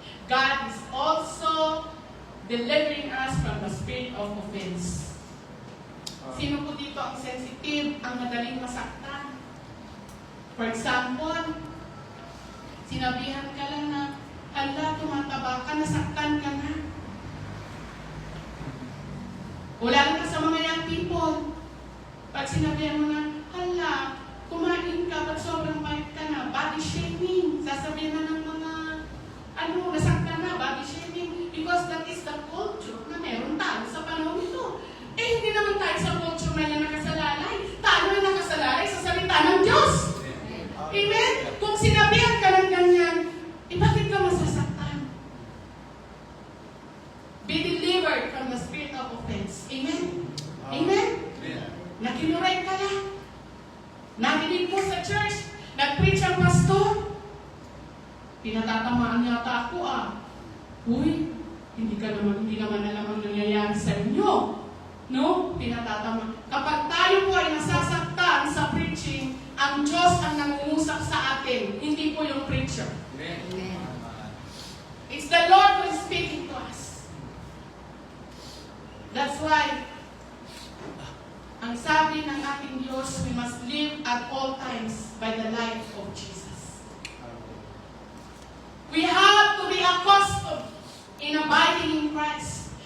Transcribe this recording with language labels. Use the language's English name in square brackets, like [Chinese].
[English] God is also delivering us from the spirit of offense. [Filipino] Sino po dito ang sensitive, ang madaling masaktan? For example, sinabihan ka lang na, hala, tumataba ka, nasaktan ka na. O lalo na sa mga young people, pag sinabihan mo na, hala, kumain ka, pag sobrang pahit ka na, body shaming. Sasabihin na ng mga, nasaktan na, body shaming. [English] Because that is the culture [Filipino] na meron tayo sa panahon ito. Hindi naman tayo sa culture na yan nakasalalay. Tayo na nakasalalay sa salita ng Diyos. Amen? Kung sinabihan ka ng ganyan, bakit ka masasaktan? [English] Be delivered from the spirit of offense. [Filipino] Amen? Amen? Nakinuray ka lang. Nakinig mo sa church, nag-preach ang pastor. Pinatatamaan yata ako Uy, hindi naman alam ang nangyayari sa inyo. No? Pinatatama. Kapag tayo po ay nasasaktan sa preaching, ang Diyos ang nangungusap sa atin, hindi po yung preacher. Amen. [English] It's the Lord who is speaking to us. That's why, [Filipino] ang sabi ng ating Diyos, [English] we must live at all times by the life of Jesus. We have to be accustomed in abiding in Christ.